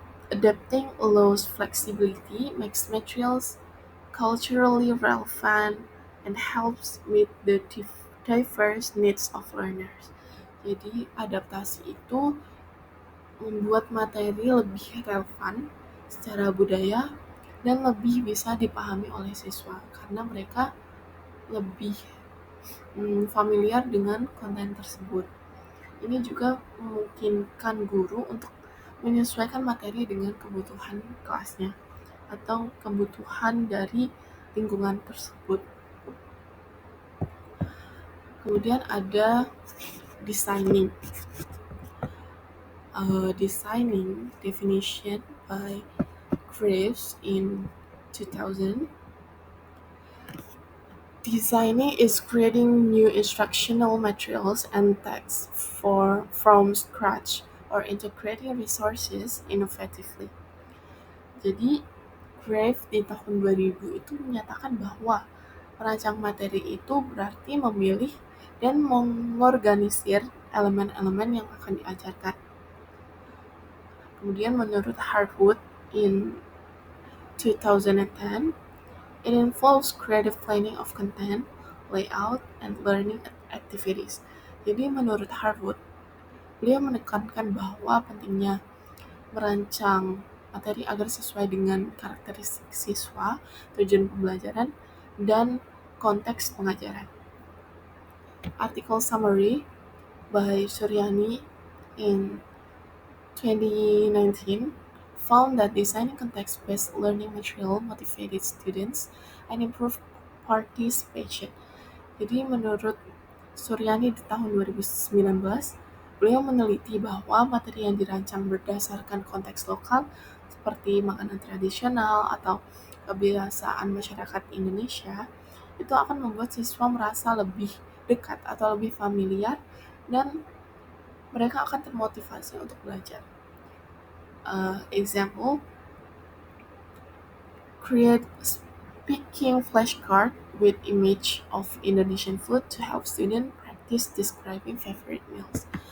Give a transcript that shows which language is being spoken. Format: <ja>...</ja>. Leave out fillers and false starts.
<en>Adapting allows flexibility, makes materials culturally relevant, and helps meet the diverse needs of learners.</en> <id>Jadi adaptasi itu membuat materi lebih relevan secara budaya dan lebih bisa dipahami oleh siswa karena mereka lebih familiar dengan konten tersebut. Ini juga memungkinkan guru untuk menyesuaikan materi dengan kebutuhan kelasnya atau kebutuhan dari lingkungan tersebut. Kemudian ada designing.</id> <en>Designing definition by Graves in 2000. Designing is creating new instructional materials and texts from scratch or integrating resources innovatively.</en> <id>Jadi, Grave di tahun 2000 itu menyatakan bahwa merancang materi itu berarti memilih dan mengorganisir elemen-elemen yang akan diajarkan. Kemudian menurut</id> <en>Harwood in 2010, it involves creative planning of content, layout, and learning activities.</en> <id>Jadi menurut Harwood, beliau menekankan bahwa pentingnya merancang materi agar sesuai dengan karakteristik siswa, tujuan pembelajaran, dan konteks pengajaran.</id> <en>Article summary by Suryani in 2019 found that designing context-based learning material motivated students and improved participation.</en> <id>Jadi menurut Suryani di tahun 2019, beliau meneliti bahwa materi yang dirancang berdasarkan konteks lokal seperti makanan tradisional atau kebiasaan masyarakat Indonesia itu akan membuat siswa merasa lebih dekat atau lebih familiar dan mereka akan termotivasi untuk belajar.</id> <en>Example, create speaking flashcard with image of Indonesian food to help student practice describing favorite meals.</en>